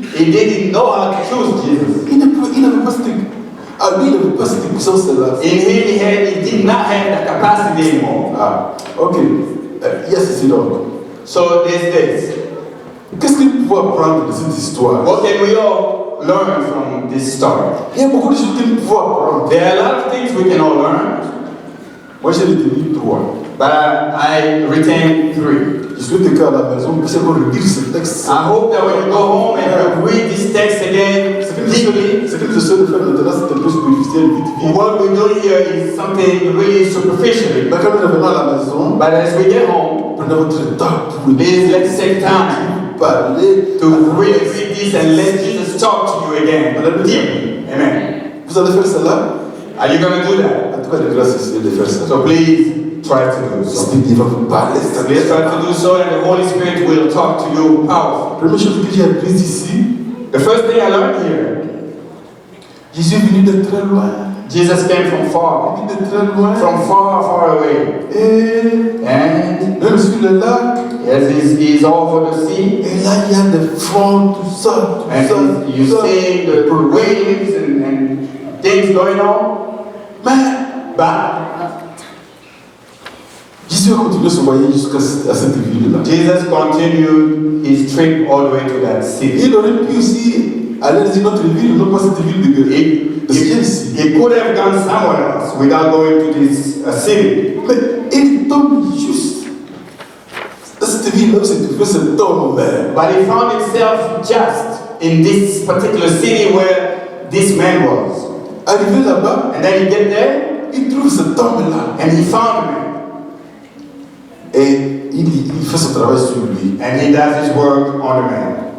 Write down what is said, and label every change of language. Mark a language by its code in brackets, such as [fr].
[en] He didn't know how to choose Jesus. [fr] Il n'avait pas cette, à lui, il n'avait pas cette puissance-là. [en] In him, he did not have the capacity anymore. [fr] Ah, ok. Il y a ceci donc. [en] So there's this. [fr] Qu'est-ce qu'il faut apprendre de cette histoire? [en] What can we all learn from this story? [fr] Il y a beaucoup de choses qu'il faut apprendre. [en] There are a lot of things we can all learn, [fr] Moi, j'ai retenu 3. [en] but I retain 3. [fr] Je souhaite qu'à la maison, vous puissiez relire ce texte. [en] I hope that when you go home and you read this text again deeply, [fr] Ce que je souhaite faire maintenant, c'est un peu superficiel, vite, vite. [en] what we do here is something really superficially. [fr] Mais quand nous revenons à la maison, [en] But as we get home, [fr] prenez votre temps pour [en] please let's take time [fr] parler. [en] to really read this and let Jesus talk to you again deeply. Amen. [fr] Vous allez faire cela? [en] Are you going to do that? [fr] En tout cas, de grâce, essayez de faire ça. [en] So please try to do so. [fr] Parce que Dieu va vous parler. [en] Please try to do so, and the Holy Spirit will talk to you powerfully. [fr] Première chose que j'ai apprise ici, [en] The first thing I learned here, [fr] Jésus est venu de très loin. [en] Jesus came from [fr] Il [en] far, [fr] est venu de très loin. [en] from far, far away. [fr] Et [en] And [fr] même sur le lac, [en] as he's over the sea, [fr] et là, il y a des fonds, tout ça, tout ça. [en] and you [fr] tout ça. [en] see the waves and things going on. But [fr] Jésus a continué son voyage jusqu'à cette ville-là. [en] Jesus continued his trip all the way to that city. [fr] Il aurait pu aussi aller dans une autre ville, non pas cette ville de Guérille. [en] He could have gone somewhere else without going to this city. [fr] Mais il tombe juste dans cette ville-là où s'est trouvé cet homme. [en] But he found himself just in this particular city where this man was. [fr] Arrivé là-bas, [en] And then he get there [fr] il trouve cet homme-là. [en] and he found him. [fr] Et il fait son travail sur lui. [en] And he does his work on the man.